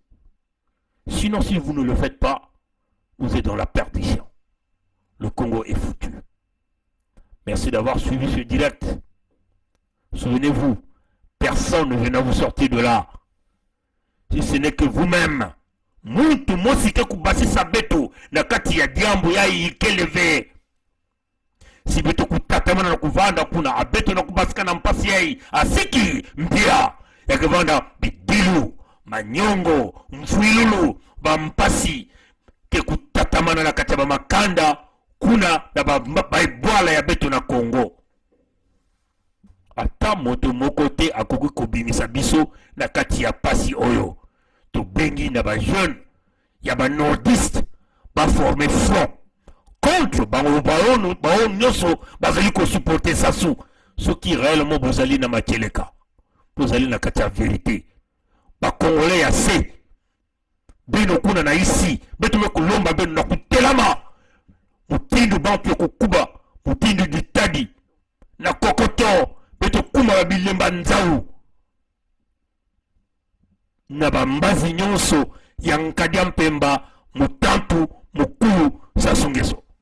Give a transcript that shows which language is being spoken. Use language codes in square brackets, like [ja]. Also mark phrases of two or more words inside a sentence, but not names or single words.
[fr] Sinon, si vous ne le faites pas, vous êtes dans la perdition. Le Congo est foutu. Merci d'avoir suivi ce direct. Souvenez-vous, personne ne viendra vous sortir de là. Si ce n'est que vous-même. [kg] Muntu mosike kubasisa beto na kati ya diambo ya ikeleve. Si beto kutatamana na kuvanda kuna abeto na kubasika na mpasi yai asiki mpia ya kuvanda bidilu, manyongo, mfuilulu, bampasi ke kutatamana na kati ya makanda kuna na baibwala ya beto na Congo. [ln] Ata moto mokote akoki kobimisa biso na kati ya pasi oyo. To bengi na ba jeune ya ba nordiste ba [fr] former front contre [ln] baon nyoso bazali ko supporter Sassou. [fr] Ce qui réellement [ln] bozali na makeleka. Bozali na kati ya vérité. Ba Congolais ya se. [kg] Bino kuna na isi, beto me kulomba beno na kutelama. Mutindu bantu kukuba, mutindu ditadi na kokoto, beto kuma ba bilemba nzau. Na bambazi nyonso ya Nkadia Mpemba, Mutantu, Mukulu, Sassou Nguesso.